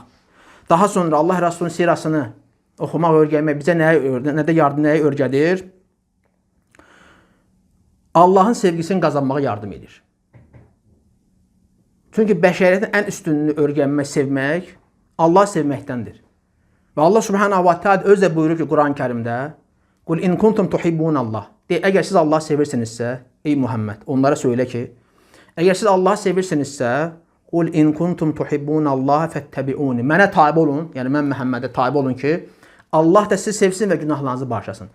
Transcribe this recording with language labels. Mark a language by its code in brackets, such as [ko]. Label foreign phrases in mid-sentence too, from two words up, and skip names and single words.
[az] Daha sonra Allah Rəsulunun sirasını oxumaq, öyrənmək bizə nəyə öyrədir? Allahın sevgisini qazanmağa yardım edir. Çünki bəşəriyyətin ən üstünlüyünü öyrənmək, sevmək Allah sevməkdəndir. Və Allah [ar] سبحانه وتعالى [az] özü də buyurur ki, Quran-Kərimdə [ar] قل إن كنتم تحبون الله. [az] Əgər siz Allah sevirsinizsə, ey Muhammed, onlara söylə ki, əgər siz Allah sevirsinizsə, [ar] قل إن كنتم تحبون الله فاتبعوني. [az] Mənə tabe olun, yəni mən Məhəmmədə tabe olun ki, Allah da sizi sevsin və günahlarınızı bağışlasın.